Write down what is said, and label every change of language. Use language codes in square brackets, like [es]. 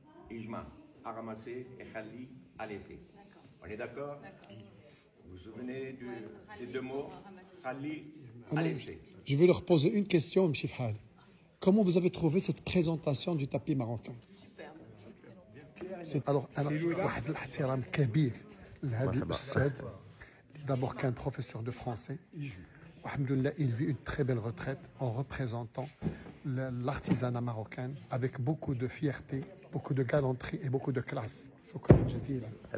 [fr] Ijma, à ramasser, et khali, à laisser. On est d'accord? Vous vous souvenez des 2 mots? Khali, à laisser. Je vais leur poser une question, M. Fhal. Comment vous avez trouvé cette présentation du tapis marocain? Superbe. [ar] Alors, واحد الاحترام كبير لهذا الأستاذ. [fr] D'abord qu'un professeur de français. Alhamdoulilah, il vit une très belle retraite en représentant l'artisanat marocain avec beaucoup de fierté, beaucoup de galanterie et beaucoup de classe. [ar] Shukran jazila.